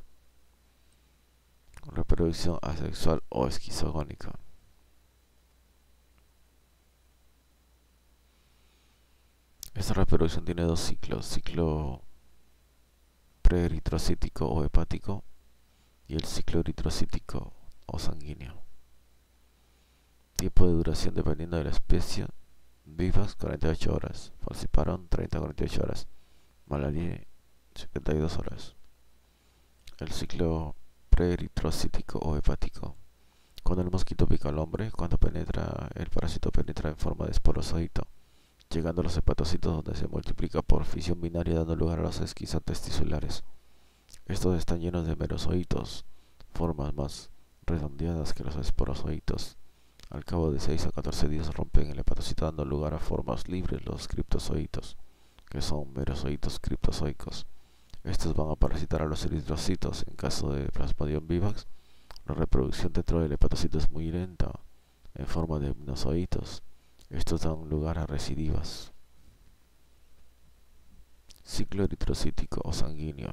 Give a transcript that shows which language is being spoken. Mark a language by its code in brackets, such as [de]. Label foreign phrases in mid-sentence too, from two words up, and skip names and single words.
[es] Reproducción asexual o esquizogónica: esta reproducción tiene dos ciclos: ciclo preeritrocítico o hepático y el ciclo eritrocítico o sanguíneo. Tiempo de duración dependiendo de la especie: vivax 48 horas, falciparum 30 a 48 horas, malaria 72 horas. El ciclo preeritrocítico o hepático: cuando el mosquito pica al hombre, el parásito penetra en forma de esporozoito, llegando a los hepatocitos, donde se multiplica por fisión binaria, dando lugar a los esquizotesticulares. Estos están llenos de merozoitos, formas más redondeadas que los esporozoitos. Al cabo de 6 a 14 días rompen el hepatocito dando lugar a formas libres, los criptozoitos, que son merozoitos criptozoicos. Estos van a parasitar a los eritrocitos. En caso de Plasmodium vivax, la reproducción dentro del hepatocito es muy lenta, en forma de hipnozoitos. Estos dan lugar a recidivas. Ciclo eritrocítico o sanguíneo.